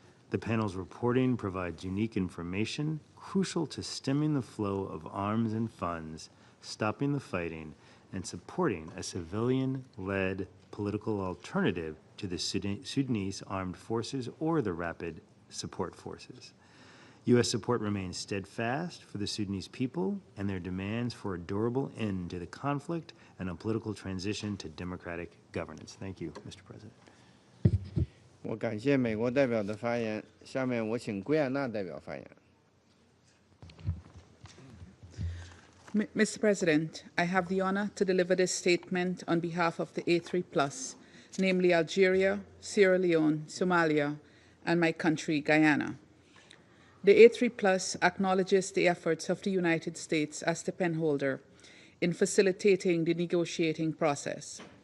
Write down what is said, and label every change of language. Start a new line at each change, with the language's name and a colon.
English: The panel's reporting provides unique information crucial to stemming the flow of arms and funds, stopping the fighting, and supporting a civilian-led political alternative to the Sudanese armed forces or the rapid support forces. U.S. support remains steadfast for the Sudanese people and their demands for a durable end to the conflict and a political transition to democratic governance. Thank you, Mr. President.
Chinese: 我感谢美国代表的发言，下面我请圭亚那代表发言。
English: Mr. President, I have the honor to deliver this statement on behalf of the A3+, namely Algeria, Sierra Leone, Somalia, and my country, Guyana. The A3+ acknowledges the efforts of the United States as the penholder in facilitating the negotiating process.